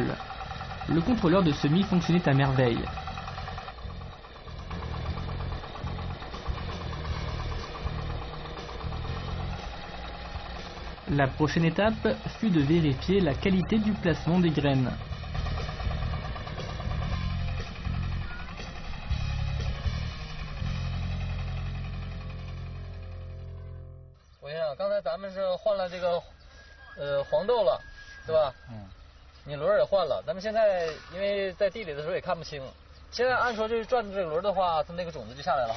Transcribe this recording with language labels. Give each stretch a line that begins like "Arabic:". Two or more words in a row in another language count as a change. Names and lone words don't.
French: Le contrôleur de semis fonctionnait à merveille. La prochaine étape fut de vérifier la qualité du placement des graines.
Chinese: 我想刚才咱们是换了这个黄豆了，对吧？你轮也换了，咱们现在因为在地里的时候也看不清， 现在按说就是转这个轮的话，它那个种子就下来了哈。